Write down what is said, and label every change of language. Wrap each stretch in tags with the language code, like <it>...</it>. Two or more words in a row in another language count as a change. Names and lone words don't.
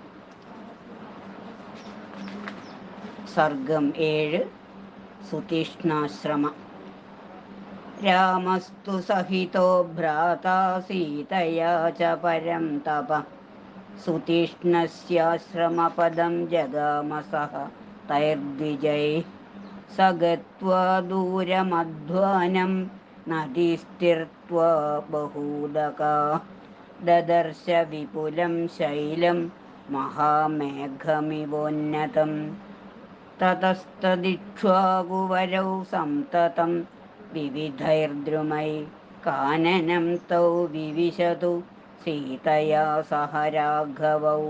<sa>സർഗം 7. സുതീഷ്ണാശ്രമം. രാമസ്തു സഹിതോ ഭ്രാതാ സീതയാ ച പരം തപഃ സുതീഷ്ണസ്യാശ്രമപദം ജഗാമ സഹ തൈർദ്വിജൈഃ. स गत्वा दूरमध्वानं नदीस्तीर्त्वा बहूदका ददर्श विपुलं शैलं महामेघमिवोन्नतं. ततस्तदिक्ष्वाकुवरौ सन्ततं विविधैर्द्रुमैः काननं तौ विविशतु सीतया सह राघवौ.</sa>